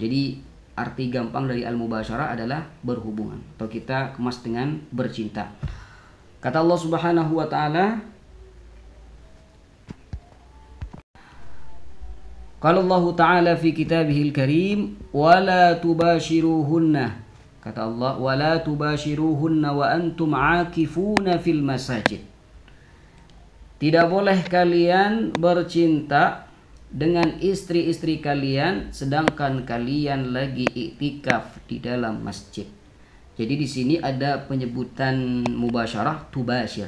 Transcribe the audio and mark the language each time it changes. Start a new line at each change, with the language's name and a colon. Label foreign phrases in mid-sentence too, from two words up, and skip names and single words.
Indonesian: Jadi arti gampang dari al-mubasyarah adalah berhubungan atau kita kemas dengan bercinta.
Arabic: Kata Allah سبحانه وتعالى، قال الله تعالى في كتابه الكريم ولا تباشروهن. Kata Allah, ولا تباشروهن وأنتم عاكفون في المساجد.
Indonesian: Tidak boleh kalian bercinta dengan istri-istri kalian sedangkan kalian lagi iktikaf di dalam masjid. Jadi di sini ada penyebutan mubasyarah, tubashir.